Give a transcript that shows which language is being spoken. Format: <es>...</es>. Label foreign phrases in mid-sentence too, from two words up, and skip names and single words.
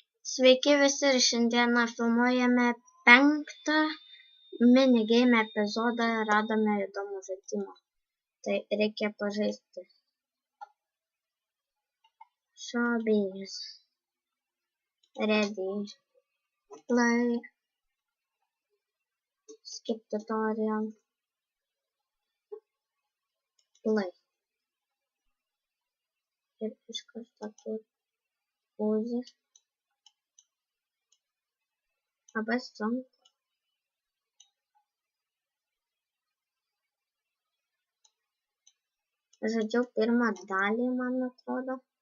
<lt>Sveiki visi ir šiandieną filmuojame 5. minigame epizodą, radome įdomų žaidimą. Tai reikia pažaisti. Showbiz.</lt> <en>Ready. Play. Skip tutorial. Play.</en> <lt>Ir iš karto тут pause. Labai sunku. Žaidžiau pirmą dalį, man atrodo.</lt>